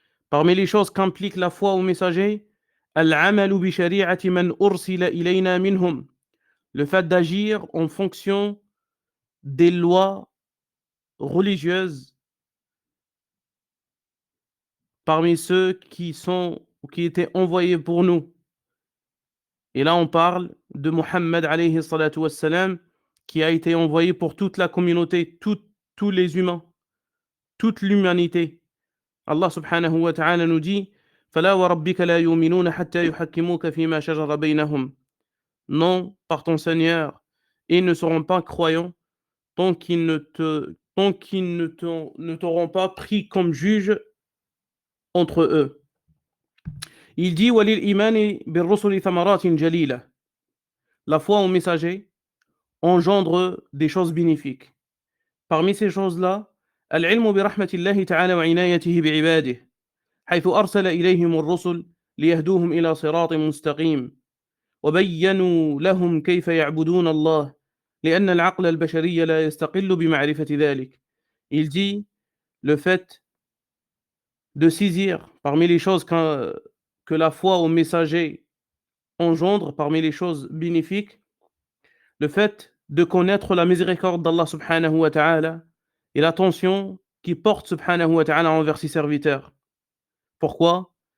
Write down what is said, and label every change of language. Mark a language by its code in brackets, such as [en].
[fr] Parmi les choses qu'implique la foi aux messagers, [ar] العمل بشريعة من أرسل إلينا منهم, [fr] le fait d'agir en fonction des lois religieuses parmi ceux qui étaient envoyés pour nous. Et là, on parle de Muhammad alayhi salatu wassalam, qui a été envoyé pour toute la communauté, tous les humains, toute l'humanité. Allah subhanahu wa ta'ala nous dit [ar] فَلَا وَرَبِّكَ لَا يُؤْمِنُونَ حَتَّى يُحَكِّمُوكَ فِيمَا شَجَرَ بَيْنَهُمْ. [fr] Non, par ton Seigneur, ils ne seront pas croyants tant qu'ils ne t'auront pas pris comme juge entre eux. Il dit [ar] وَلِلْإِيمَانِ بِالرُّسُلِ ثَمَرَاتٍ جَلِيلَةٍ. [fr] La foi au messager engendre des choses bénéfiques. Parmi ces choses-là, [ar] العلم برحمة الله تعالى وعنايته بعباده حيث أرسل إليهم الرسل ليهدوهم إلى صراط مستقيم وبينوا لهم كيف يعبدون الله لأن العقل البشري لا يستقل بمعرفة ذلك. [fr] Il dit le fait de saisir parmi les choses que la foi au messager engendre, parmi les choses bénéfiques, le fait de connaître la miséricorde d'Allah subhanahu wa ta'ala et l'attention qu'il porte subhanahu wa ta'ala envers ses serviteurs. Pourquoi?